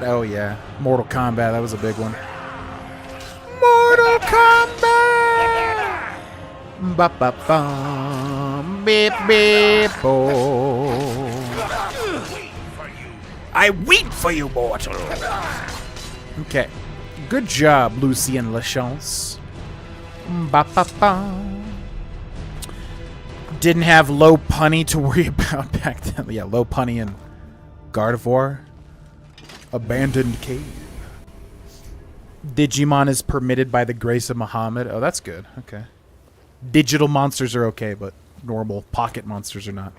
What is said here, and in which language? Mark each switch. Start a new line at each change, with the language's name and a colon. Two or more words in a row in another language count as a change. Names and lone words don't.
English: Oh yeah, Mortal Kombat. That was a big one. Mortal Kombat. Ba ba ba. Beep beep. Oh. I wait for you, mortal. Okay. Good job, Lucien Lachance. Ba ba ba. Didn't have low punny to worry about back then. Yeah, low punny and Gardevoir. Abandoned cave. Digimon is permitted by the grace of Muhammad. Oh, that's good. Okay. Digital monsters are okay, but normal pocket monsters are not.